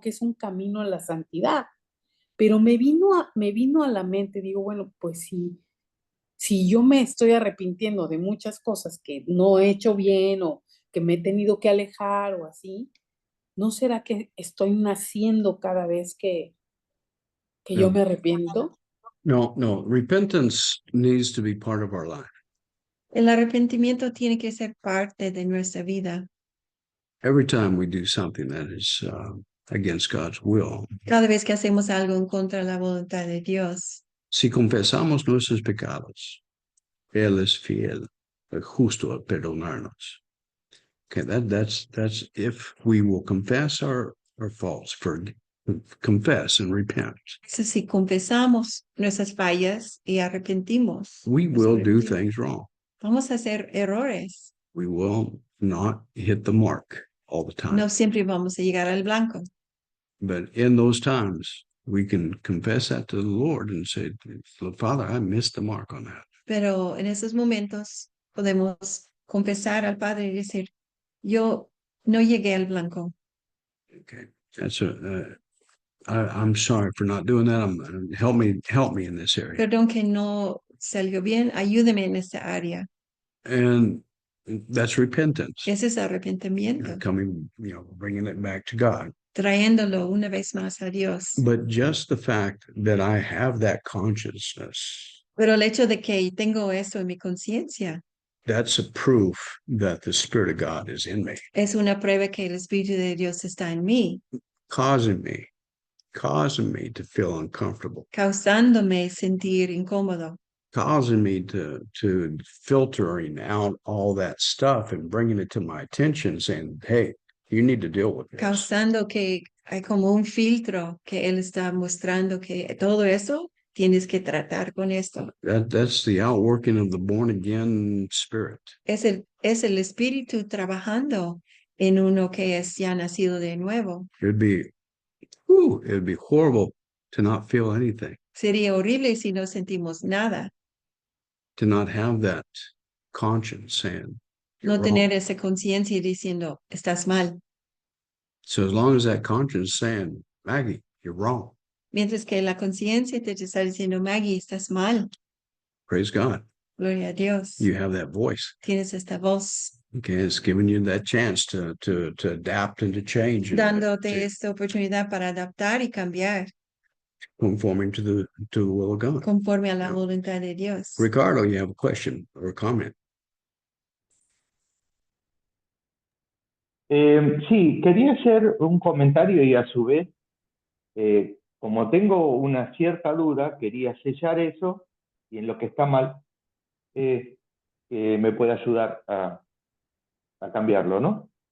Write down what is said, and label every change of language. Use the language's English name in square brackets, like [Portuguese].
[Spanish] Que es un camino a la santidad. Pero me vino a la mente, digo, bueno, pues si Si yo me estoy arrepintiendo de muchas cosas que no he hecho bien o que me he tenido que alejar o así, ¿no será que estoy naciendo cada vez que yo No. me arrepiento? No, no. [English] Repentance needs to be part of our life. [Spanish] El arrepentimiento tiene que ser parte de nuestra vida. [English] Every time we do something that is against God's will, [Spanish] Cada vez que hacemos algo en contra de la voluntad de Dios, si confesamos nuestros pecados, Él es fiel, justo a perdonarnos. [English] Okay, that's if we will confess our faults, confess and repent. [Spanish] eso si confesamos nuestras fallas y arrepentimos, [English] We [Spanish] nos [English] will do [Spanish] arrepentimos, [English] things wrong. [Spanish] vamos a hacer errores. [English] We will not hit the mark all the time. [Spanish] No siempre vamos a llegar al blanco, [English] But in those times, we can confess that to the Lord and say, Father, I missed the mark on that. [Spanish] pero en esos momentos podemos confesar al Padre y decir, yo no llegué al blanco. [English] Okay, that's I'm sorry for not doing that. Help me in this area. [Spanish] Perdón que no salió bien, ayúdeme en esta área. [English] And that's repentance. [Spanish] Ese es arrepentimiento, [English] Coming, bringing it back to God. [Spanish] trayéndolo una vez más a Dios. [English] But just the fact that I have that consciousness, [Spanish] Pero el hecho de que tengo eso en mi conciencia [English] that's a proof that the Spirit of God is in me, [Spanish] es una prueba que el Espíritu de Dios está en mí, [English] causing me to feel uncomfortable, [Spanish] causándome sentir incómodo, [English] causing me to filtering out all that stuff and bringing it to my attention, saying, "Hey, you need to deal with this." [Spanish] causando que hay como un filtro que Él está mostrando que todo eso tienes que tratar con esto. [English] That's the outworking of the born again spirit. [Spanish] Es el Espíritu trabajando en uno que es ya nacido de nuevo. [English] It'd be horrible to not feel anything, [Spanish] Sería horrible si no sentimos nada, [English] to not have that conscience saying, [Spanish] no [English] "You're wrong." [Spanish] tener esa conciencia diciendo, estás mal. [English] So as long as that conscience is saying, Maggie, you're wrong, [Spanish] Mientras que la conciencia te está diciendo, Maggie, estás mal. [English] praise God. [Spanish] Gloria a Dios. [English] You have that voice. [Spanish] Tienes esta voz [English] Okay, it's giving you that chance to adapt and to change and [Spanish] dándote esta oportunidad para adaptar y cambiar [English] conforming to the will of God. [Spanish] conforme a la [English] Yeah. [Spanish] voluntad de Dios. [English] Ricardo, you have a question or a comment? [Spanish] Sí, quería hacer un comentario y a su vez, como tengo una cierta duda, quería sellar eso y en lo que está mal, que me puede ayudar a cambiarlo, ¿no?